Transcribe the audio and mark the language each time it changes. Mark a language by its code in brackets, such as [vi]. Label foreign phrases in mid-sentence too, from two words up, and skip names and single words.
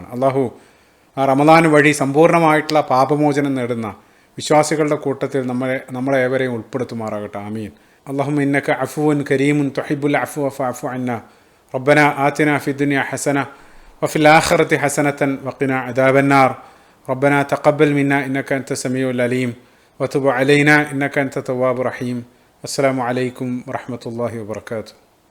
[ml] അള്ളാഹു ആ റമദാൻ വഴി സമ്പൂർണ്ണമായിട്ടുള്ള പാപമോചനം നേടുന്ന വിശ്വാസികളുടെ കൂട്ടത്തിൽ നമ്മളെ ഏവരെയും ഉൾപ്പെടുത്തുമാറാകട്ടെ. [ar] آمين. اللهم إنك عفو كريم تحب العفو فاعف عنا ربنا آتنا في الدنيا حسنة وفي الآخرة حسنة وقنا عذاب النار ربنا تقبل منا إنك أنت السميع العليم وتب علينا إنك أنت التواب الرحيم. السلام عليكم ورحمة الله وبركاته.